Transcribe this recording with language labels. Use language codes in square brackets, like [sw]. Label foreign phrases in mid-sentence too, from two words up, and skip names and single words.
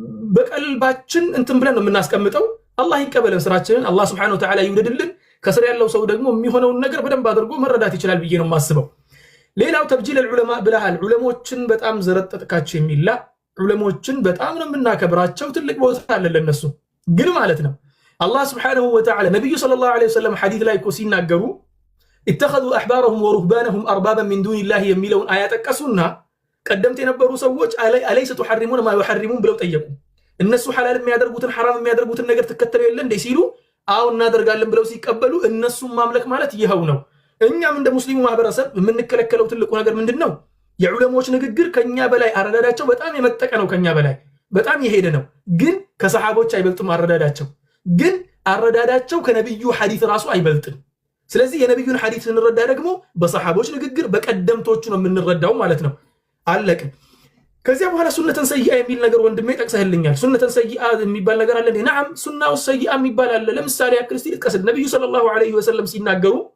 [am] በቀልባችን እንትን ብለን ነው የምናስቀምጠው። አላህ ይቀበለን ስራችንን፣ አላህ [ar] سبحانه وتعالى [am] ይውደድልን። ከስር ያለው ሰው ደግሞ የሚሆነውን ነገር በደንብ አድርጎ መረዳት ይችላል ብዬ ነው የማስበው። ሌላው [ar] تبجيل العلماء [am] ብለሃል። ዑለሞችን በጣም ዘረጠጥካቸው የሚላ ዑለሞችን በጣም ነው የምናከብራቸው፣ ትልቅ ቦታ አለ ለነሱ። ግን ማለት ነው አላህ [ar] سبحانه وتعالى [am] ነብዩ [ar] صلى الله عليه وسلم [am] ሐዲስ ላይ እኮ ሲናገሩ [ar] اتخذوا احبارهم ورهبانهم اربابا من دون الله [am] የሚለውን አያ ጠቀሱና ቀደምት የነበሩ ሰዎች [ar] أليس تحرمون ما يحرمون [am] ብለው ጠየቁ። እነሱ ሐላል የሚያደርጉትን ሐራም የሚያደርጉትን ነገር ተከተሉ የለ እንደ ሲሉ አው እናደርጋለን ብለው ሲቀበሉ እነሱም ማምለክ ማለት ይሄው ነው። እኛም እንደ ሙስሊሙ ማህበረሰብ የምንከለከለው ትልቁ ነገር ምንድነው? የዑለሞች ንግግር ከኛ በላይ አረዳዳቸው በጣም የመጠቀ ነው፣ ከኛ በላይ በጣም የሄደ ነው። ግን ከሰሃቦች አይበልጥም አረዳዳቸው፣ ግን አረዳዳቸው ከነብዩ ሐዲስ ራሱ አይበልጥም። ስለዚህ የነብዩን ሐዲስ እንረዳ ደግሞ በሰሃቦች ንግግር በቀደምቶቹ ነው የምንረዳው ማለት ነው። አለቀ። ከዚያ በኋላ [ar] سنة سيئة [am] የሚል ነገር ወንድሜ ጠቅሰህልኛል። [ar] سنة سيئة [am] የሚባል ነገር አለ። ነዓም [ar] السنة سيئة [am] የሚባል አለ። ለምሳሌ ያክል እስቲ ልጥቀስ። ነብዩ [ar] صلى الله عليه وسلم [am] ሲናገሩ